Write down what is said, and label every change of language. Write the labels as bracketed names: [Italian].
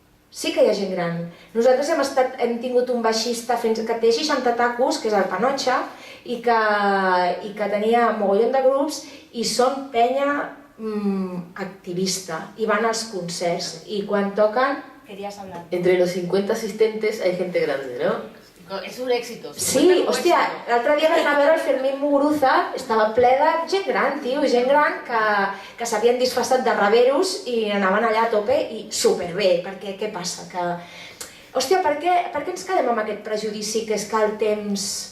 [Catalan] Sí que hi ha gent gran. Nosaltres hem tingut un baixista que té 60 tacos, que és el Panocha, i que tenia mogollon de grups i són penya activista i van als concerts i quan toquen... [Spanish] Entre los 50 asistentes hay gente grande, ¿no? [Catalan] És un èxito. Sí, hòstia, l'altre dia vam anar a veure el Fermín Muguruza, estava ple de gent gran, tio, gent gran que s'havien disfressat de raveros i anaven allà a tope i superbé, perquè què passa? Hòstia, per què ens quedem amb aquest prejudici que és que el temps...